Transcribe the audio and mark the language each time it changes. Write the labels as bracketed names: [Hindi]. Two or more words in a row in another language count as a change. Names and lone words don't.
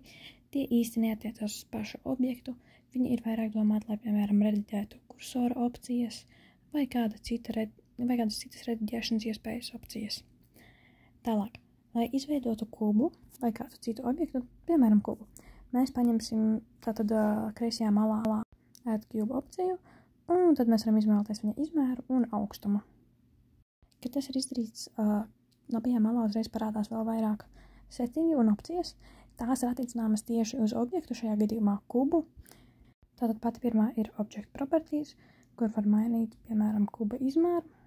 [Latvian] Tie īsti neatiecas uz pašu objektu. Viņi ir vairāk domāti, lai, piemēram, rediģētu kursora opcijas vai kādas citas rediģēšanas iespējas opcijas. Tālāk, lai izveidotu kubu vai kādu citu objektu, piemēram, kubu, mēs paņemsim tātad kreisajā malā [English] add cube [Latvian] opciju, un tad mēs varam izvēlēties viņa izmēru un augstumu. Kad tas ir izdarīts, labajā malā uzreiz parādās vēl vairāk settingi un opcijas. Tās ir attiecināmas tieši uz objektu, šajā gadījumā kubu. Tātad pati pirmā ir Object Properties, kur var mainīt, piemēram, kuba izmēru.